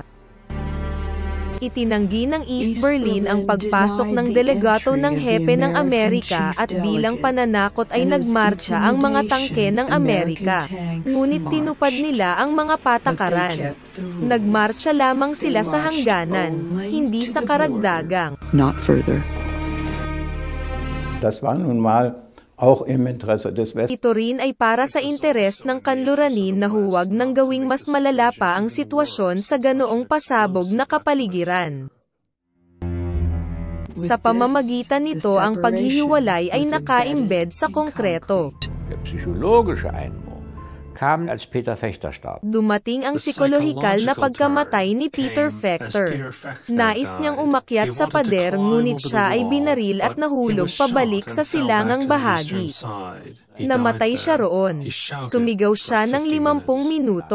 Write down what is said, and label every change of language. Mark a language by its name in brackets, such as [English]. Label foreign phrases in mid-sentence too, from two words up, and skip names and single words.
[Filipino] Itinanggi ng East Berlin ang pagpasok ng delegato ng hepe ng Amerika at bilang pananakot ay nagmarcha ang mga tangke ng Amerika. Ngunit tinupad nila ang mga patakaran. Nagmarcha lamang sila sa hangganan, hindi sa karagdagang. [English] Not further. [German] Das war nun mal auch im Interesse des Westens. [Filipino] Ito rin ay para sa interes ng kanluranin na huwag nang gawing mas malala pa ang sitwasyon sa ganoong pasabog na kapaligiran. Sa pamamagitan nito ang paghihiwalay ay naka-embed sa konkreto. [German] Der psychologische Einbruch kam, als Peter Fechter starb. [Filipino] Dumating ang psikolohikal na pagkamatay ni Peter Fechter. Nais niyang umakyat sa pader ngunit siya ay binaril at nahulog pabalik sa silangang bahagi. Namatay siya roon. Sumigaw siya ng 50 minuto.